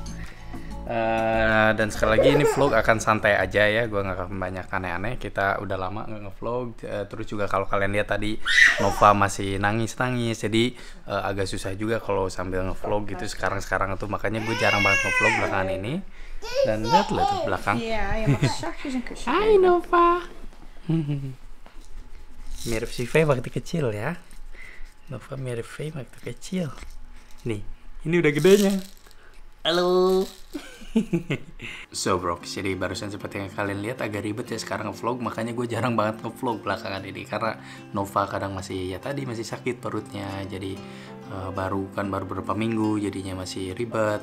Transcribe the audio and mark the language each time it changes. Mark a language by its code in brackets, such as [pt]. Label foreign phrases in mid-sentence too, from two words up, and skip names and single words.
[id] Dan sekali lagi ini vlog akan santai aja ya, gue nggak akan banyak aneh-aneh. Kita udah lama nggak ngevlog. Terus juga kalau kalian lihat tadi Nova masih nangis-nangis, jadi agak susah juga kalau sambil ngevlog gitu sekarang tuh. Makanya gue jarang banget ngevlog belakangan ini. Dan lihatlah tuh belakang. [nl] Ja, je mag zachtjes een kusje [id] Hai [nl] geven. [id] Nova. Mirip si Faye waktu kecil ya. Nova mirip Faye waktu kecil. Nih, ini udah gedenya. Halo. So bro, jadi barusan seperti yang kalian lihat agak ribet ya sekarang ngevlog, makanya gue jarang banget ngevlog belakangan ini karena Nova kadang masih masih sakit perutnya, jadi baru beberapa minggu jadinya masih ribet.